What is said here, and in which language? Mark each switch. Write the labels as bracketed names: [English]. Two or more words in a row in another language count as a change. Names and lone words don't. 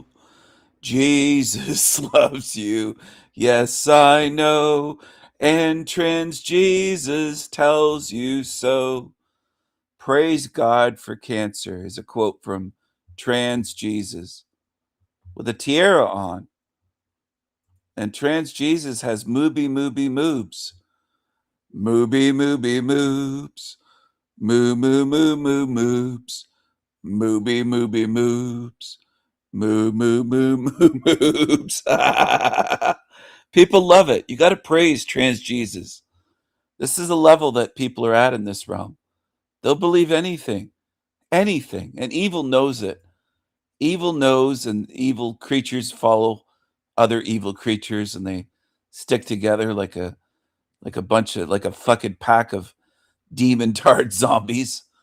[English] Jesus loves you, yes I know, and Trans Jesus tells you so. Praise God for cancer is a quote from Trans Jesus with a tiara on. And Trans Jesus has mooby moobs. Mooby moobs. Moo moobs. Mooby moobs. Moo moobs. People love it. You got to praise Trans Jesus. This is the level that people are at in this realm. They'll believe anything, and evil knows it. Evil knows, and evil creatures follow other evil creatures, and they stick together like a fucking pack of demon tard zombies.